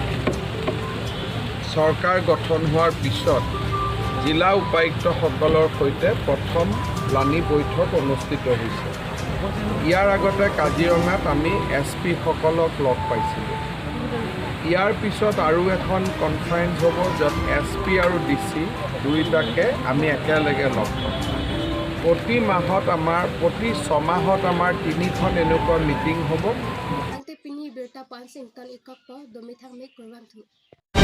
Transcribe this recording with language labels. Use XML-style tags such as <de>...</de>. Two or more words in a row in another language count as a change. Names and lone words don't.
<as>চৰকাৰ গঠন হোৱাৰ পিছত জিলা উপায়ুক্তসকলৰ সৈতে প্ৰথম প্লানি বৈঠক অনুষ্ঠিত হৈছে ইয়াৰ আগতে কাজিৰঙাত আমি SP সকলক লগ পাইছিলোঁ ইয়াৰ পিছত আৰু এখন কনফাৰেন্স হ'ব য'ত SP আৰু DC দুইটাকে আমি একেলগে লগ পাম প্ৰতি মাহত আমাৰ প্ৰতি 6 মাহত আমাৰ 3খন এনেকুৱা মিটিং হ'ব</as> <mjw>Ante pini berta Wansington ikok po dumi thang mi kurwan thu.</mjw>